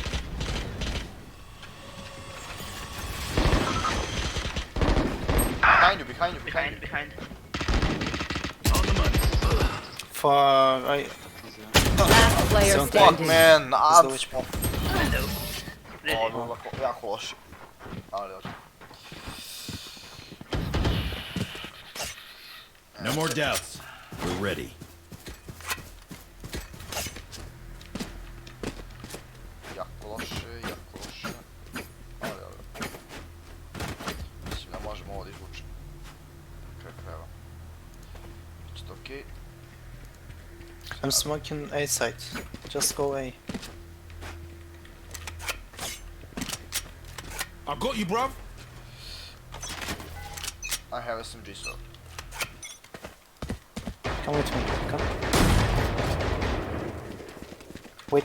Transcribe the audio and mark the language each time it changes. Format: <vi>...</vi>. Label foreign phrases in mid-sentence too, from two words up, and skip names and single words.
<en>Behind you. Behind. On the money. For Last player Fuck, Fuck standing. man, There's no HP. Window.</en> <sr>O, bilo jako loše. Ali dobro.</sr> <en>No more doubts. We're ready.</en> <sr>Jako loše. Ali dobro. Mislim da možemo ovo da izvučemo. Kraj krajeva. Biće to okej.</sr> <en>I'm smoking A side. Just go A. I got you, bruv. I have SMG, so... Come with me. Come. Wait.</en>